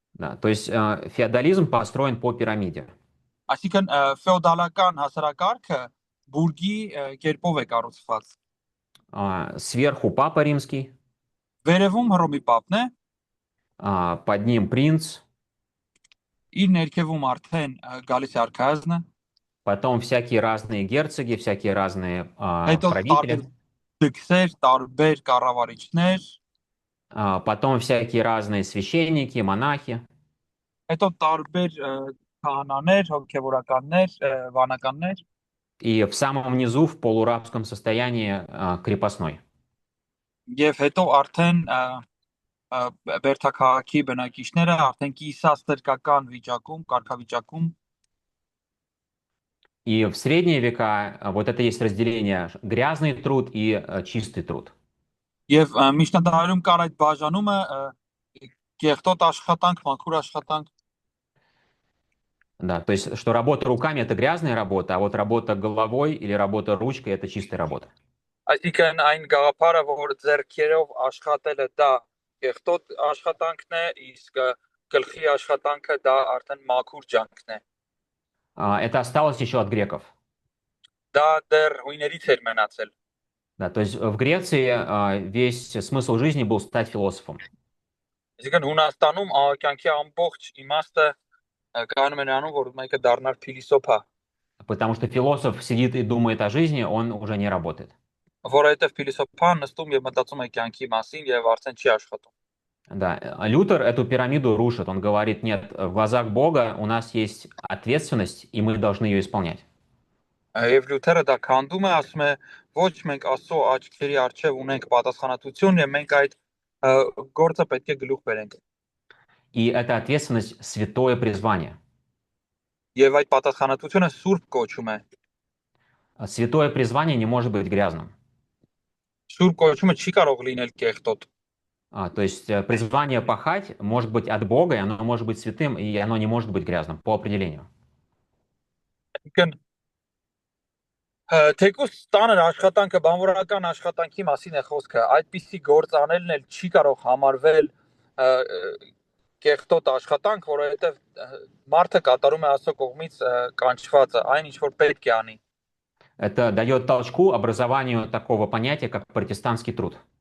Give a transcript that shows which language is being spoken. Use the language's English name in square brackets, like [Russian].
[Russian] Да, то есть феодализм построен по пирамиде. [Armenian] Այսինքն ֆեոդալական հասարակարգը բուրգի կերպով է կառուցված։ [Russian] Сверху папа римский, [Armenian] Վերևում Հռոմի պապն է, [Russian] под ним принц, [Armenian] իր ներքևում արդեն գալիս է արքայազնը, [Russian] потом всякие разные герцоги, всякие разные [Armenian] հետո տարբեր [Russian] правители, [Armenian] դքսեր, տարբեր կառավարիչներ, [Russian] потом всякие разные священники, монахи. [Armenian] հետո տարբեր քահանաներ, հոգևորականներ, վանականներ, [Russian] И в самом низу, в полурабском состоянии, крепостной. [Armenian] եւ հետո արդեն Բերթաքաղաքի բնակիչները արդեն կիսաստրկական վիճակում, կարգավիճակում [Russian] И в средние века вот это есть разделение: грязный труд и чистый труд. [Armenian] եւ միջնադարում կար այդ բաժանումը կեղտոտ աշխատանք, մաքուր աշխատանք, [Russian] Да, то есть, что работа руками — это грязная работа, а вот работа головой или работа ручкой — это чистая работа. [Armenian] այսինքն այն գաղափարը, որ ձեռքերով աշխատելը դա կեղտոտ աշխատանքն է, իսկ գլխի աշխատանքը դա արդեն մաքուր ջանքն է։ [Russian] Это осталось еще от греков. [Armenian] Դա դեռ հույներից էր մնացել։ [Russian] Да, то есть в Греции весь смысл жизни был стать философом. [Armenian] Այսինքն Հունաստանում կյանքի ամբողջ իմաստը կանում է նրանում, որ մեկը դառնար փիլիսոփա, [Russian] Потому что философ сидит и думает о жизни, он уже не работает. [Armenian] որովհետև փիլիսոփան նստում եւ մտածում է կյանքի մասին եւ արդեն չի աշխատում։ [Russian] Да, Лютер эту пирамиду рушит. Он говорит: нет, в глазах Бога у нас есть ответственность, и мы должны ее исполнять. [Armenian] Եվ Լյութերը դա քանդում է, ասում է, ոչ մենք Աստծո աչքերի առջև ունենք պատասխանատվություն եւ մենք այդ գործը պետք է գլուխ բերենք։ [Russian] И эта ответственность — святое призвание. [Armenian] Եվ այդ պատասխանատվությունը սուրբ կոչում է։ [Russian] Святое призвание не может быть грязным. [Armenian] Սուրբ կոչումը չի կարող լինել կեղտոտ։ [Russian] То есть призвание пахать может быть от Бога, и оно может быть святым, и оно не может быть грязным по определению. [Armenian] Այսինքն թեկուս տանր աշխատանքը բանվորական աշխատանքի մասին է խոսքը, այդպիսի գործ անելն էլ չի կարող համարվել կեղտոտ աշխատանք, որովհետև մարդը կատարում է Աստծո կողմից կանչվածը, այն ինչ որ պետք է անի։ [Russian] Это дает толчку образованию такого понятия, как протестантский труд.